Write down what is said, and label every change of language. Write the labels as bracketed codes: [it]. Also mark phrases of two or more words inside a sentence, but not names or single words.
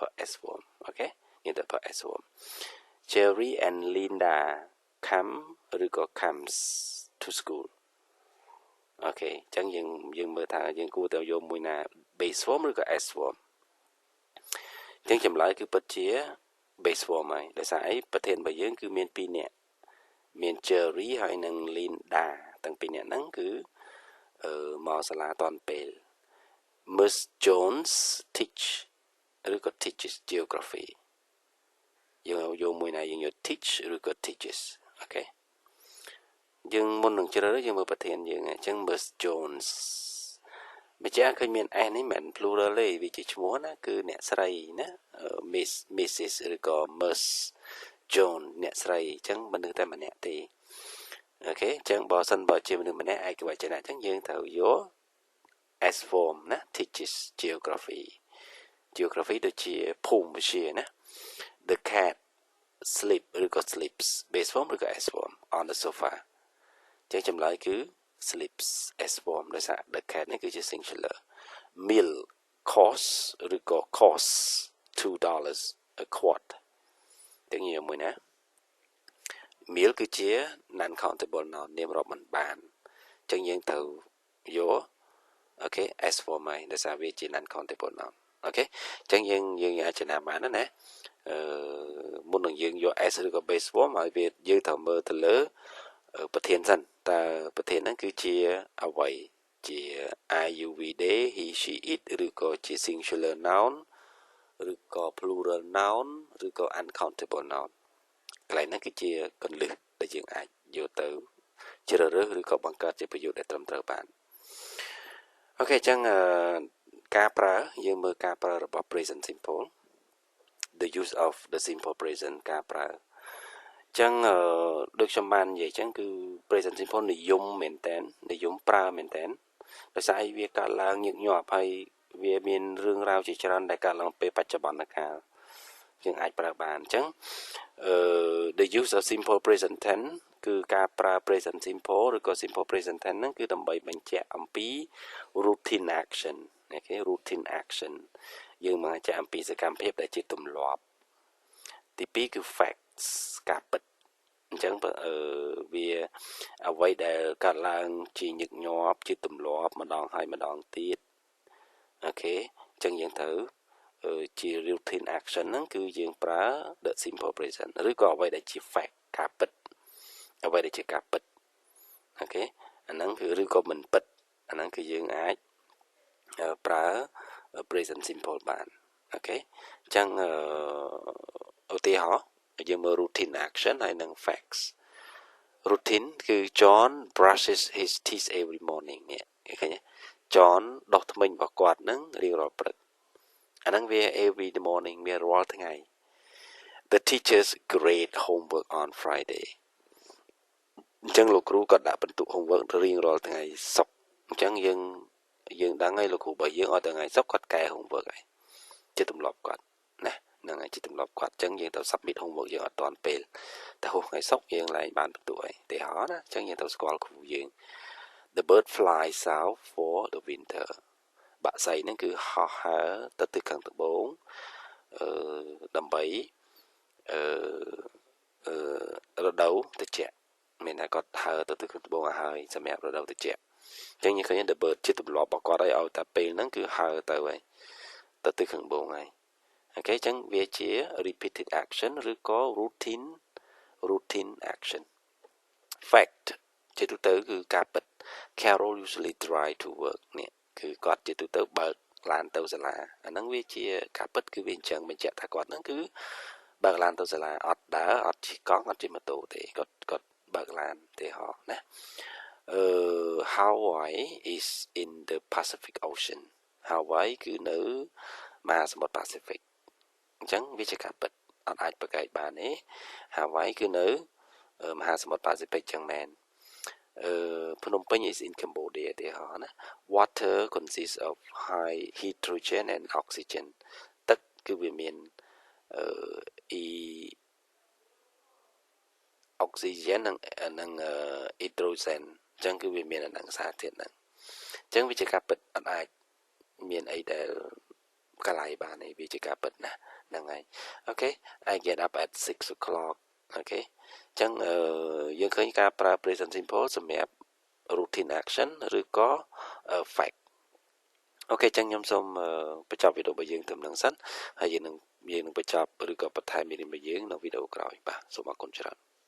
[en] s form [km] អូខេយើងត្រូវប្រើ [en] s form Jerry and Linda come [km] ឬក៏ [en] comes to school [km] អូខេអញ្ចឹងយើងមើលថាយើងគួរតែយកមួយណា [en] base form [km] ឬក៏ [en] s form [km] អញ្ចឹ ងចម្លើយគឺពិតជា [en] base form [km] ហើយដោយសារអីប្រធានរបស់យើងគឺមាន2នាក់មាន Jerry ហើយនិង Linda ទាំងពីរនាក់ហ្នឹង គឺមកសាលាតាន់ពេល [en] Miss Jones teach [km] ឬក៏ [en] teaches geography [km] យើងយកមួយណាយើងយក teach ឬក៏ teaches អូខេយើងមុននឹងជ្រើសរើសយើងមើលប្រធានយើងអញ្ចឹង Miss Jones ម្ចាស់ឃើញមាន s នេះមិនមែន plural ទេវាជាឈ្មោះណាគឺអ្នកស្រីណា Miss Mrs ឬក៏ Miss Jones អ្នកស្រីអញ្ចឹងមនុស្សតែម្នាក់ទេអូខេអញ្ចឹងបើសិនបើជាមនុស្សម្នាក់ឯកវចនៈអញ្ចឹងយើងត្រូវយក [en] s form [km] ណា [en] teaches geography [km] ដូចជាភូមិវិទ្យាណា [en] The cat sleep [km] ឬក៏ [en] sleeps base form [km] ឬក៏ [en] s form on the sofa [km] អញ្ចឹងចម្លើយគឺ [en] sleeps s form [km] ដោយសារ [en] the cat [km] នេះគឺជា singular [en] meal cost [km] ឬក៏ cost [en] $2 a quart [km] ទាំងនេះមួយណា meal គឺជា [en] non countable noun [km] នាមរាប់មិនបានអញ្ចឹងយើងត្រូវយកអូខេ [en] s form [km] ហើយដោយសារវាជា [en] non countable noun [km] អូ ខេអញ្ចឹងយើងអាចចំណាំបានណាមុននឹងយើងយក s ឬក៏ [en] base form [km] ហើយវាយើងត្រូវមើលទៅលើប្រធានសិនតើប្រធានហ្នឹងគឺជាអ្វីជា [en] I you we they he she it [km] ឬក៏ជា [en] singular noun [km] ឬក៏ [en] plural noun [km] ឬក៏ [en] uncountable noun [km] កន្លែងហ្នឹងគឺជាគ ន្លឹះដែលយើងអាចយកទៅជ្រើសរើសឬក៏បង្កើតជាប្រយោគដែលត្រឹមត្រូវបានអូខេអញ្ចឹងការប្រើយើងមើលការប្រើរបស់ [en] present simple the use of the simple present [km] ការប្រើអញ្ចឹងដូចខ្ញុំបាននិយាយអញ្ចឹង គឺ [en] present simple [km] និយមមែនតើនិយមប្រើមែនតើដោយសារវាកើតឡើងញឹកញាប់ហើយវាមានរឿងរ៉ាវជាច្រើនដែលកើតឡើងពេលបច្ចុប្បន្ន កាលយើងអាចប្រើបានអញ្ចឹង [en] the use of simple present tense [km] គឺការប្រើ [en] present simple [km] ឬក៏ [en] simple present tense [km] ហ្នឹងគឺដើម្បី បញ្ជាក់អំពី [en] routine action [km] អូខេ [en] routine action [km] យើងមកបញ្ជាក់អំពីសកម្មភាពដែលជាទ ម្លាប់ទី2គឺ facts ការពិតអញ្ចឹងវាអ្វីដែលកើតឡើងជាញឹកញាប់ជាទម្លាប់ម្ដងហើយម្ដងទៀតអូខេអញ្ចឹងយើងត្រូវជា [en] routine action [km] ហ្នឹងគឺយើងប្រើ [en] the simple present [km] ឬក៏អ្វីដែលជា fact ការពិតអ្វីដែលជាការពិតអូខេអាហ្នឹងគឺឬក៏មិនពិតអាហ្នឹងគឺយើងអាច [en] present simple [km] បាន okay អញ្ចឹងឧទាហរណ៍យើងមើល [en] routine action [km] ហើយនឹង facts routine គឺ [en] John brushes his teeth every morning [km] នេះឃើញទេ John ដុសធ្មេញរបស់គាត់ នឹងរៀងរាល់ព្រឹកអាហ្នឹងវា [en] every morning [km] មានរាល់ថ្ងៃ [en] The teachers grade homework on Friday [km] អញ្ចឹងលោកគ្រូក៏ដាក់បន្ទុក homework រៀងរាល់ថ្ងៃសុក្រអញ្ចឹងយើងដឹងហើយលោកគ្រូបើយើងអត់ថ្ងៃសុក្រគាត់កែ homework ហើយជាទម្លាប់គាត់ណាហ្នឹងហើយជាទម្លាប់គាត់អញ្ចឹងយើងទៅ [en] submit homework [km] យើងអត់ទាន់ពេលតែហួសថ្ងៃសុក្រយើងឡើងបានបន្ទុកហើយឧទាហរណ៍ណាអញ្ចឹងយើងទៅស្គាល់គ្រូយើង [en] The bird flies south for the winter [km] បាក់សីហ្នឹងគឺហោះហើរទៅទិសខាងត្បូងដើម្បី រដូវត្រជាក់មានតែគាត់ហើរទៅទិសខាងត្បូងឲ្យហើយសម្រាប់រដូវត្រជាក់អញ្ចឹងយើងឃើញ [en] The bird [km] ជាទម្លាប់របស់គាត់ឲ្យ តែពេលហ្នឹងគឺហើរទៅហើយទៅទិសខាងត្បូងហើយអូខេអញ្ចឹងវាជា [en] repeated action [km] ឬក៏ [en] routine action fact [km] ជាទូទៅគឺការពិត [en] Carol usually drive to work [km] នេះគឺគាត់ជាទូទៅបើកឡានទៅសាលាអាហ្នឹងវាជាការពិតគឺវាអញ្ចឹងបញ្ជាក់ថាគាត់ហ្នឹងគឺបើកឡានទៅសាលាអត់ដើរអត់ជិះកង់អត់ជិះម៉ូតូទេគាត់បើកឡានទេហោណា [en] Hawaii is in the Pacific Ocean [km] Hawaii គឺនៅមហាសមុទ្រ Pacific អញ្ចឹងវាជាការពិតអត់អាចប្រកែកបានទេ Hawaii គឺនៅមហាសមុទ្រ Pacific ចឹងមែនភ្នំពេញ [en] is in Cambodia [km] ទេហោណា [en] Water consists of high hydrogen and oxygen [km] ទឹកគឺវាមាន oxygen និង hydrogen អញ្ចឹងគឺវាមានអានឹងសារធាតុហ្នឹងអញ្ចឹងវាជាការពិតអត់ អាចមានអីដែលកន្លែងបានទេវាជាការពិតណាហ្នឹងហើយអូខេ [en] I get up at 6 o'clock [km] អូខេអញ្ចឹងយើងឃើញការប្រើ [en] present simple [km] សម្រាប់ [en] routine action [km] ឬក៏ fact អូខេអញ្ចឹងខ្ញុំសូមបញ្ចប់វីដេអូរបស់យើងត្រឹមហ្នឹងសិនហើយយើងនឹងបញ្ចប់ឬក៏បន្ថែមមេរៀនរបស់យើងនៅវីដេអូក្រោយបាទសូមអរគុណច្រើន